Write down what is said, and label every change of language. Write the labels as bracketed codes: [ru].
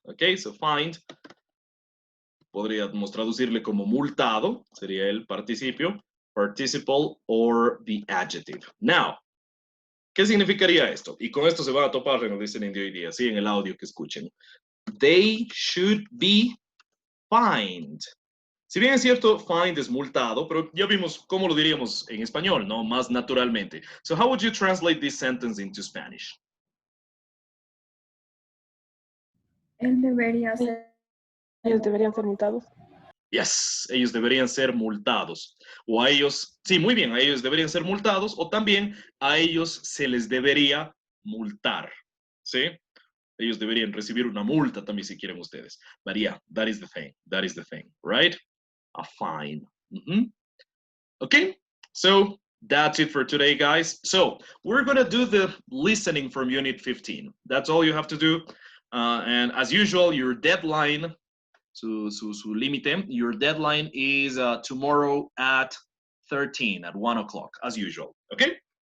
[es] Okay, so find, podríamos traducirle como multado, sería el participio, [en] participle, or the adjective. [es] Now, ¿qué significaría esto? Y con esto se van a topar en el listening de hoy día, ¿sí? En el audio que escuchen. [en] They should be fined. [es] Si bien es cierto, find es multado, pero ya vimos cómo lo diríamos en español, ¿no? Más naturalmente. [en] So how would you translate this sentence into Spanish? [es] Él debería ser. Ellos deberían ser multados. Yes, ellos deberían ser multados. O a ellos, sí, muy bien, a ellos deberían ser multados, o también a ellos se les debería multar, ¿sí? Ellos deberían recibir una multa también si quieren ustedes. [en] But yeah, that is the thing, right? A fine. Okay, so that's it for today, guys. So we're gonna do the listening from Unit 15. That's all you have to do. And as usual, your deadline, [es] su límite, [en] your deadline is tomorrow at 13, at 1 o'clock, as usual, okay?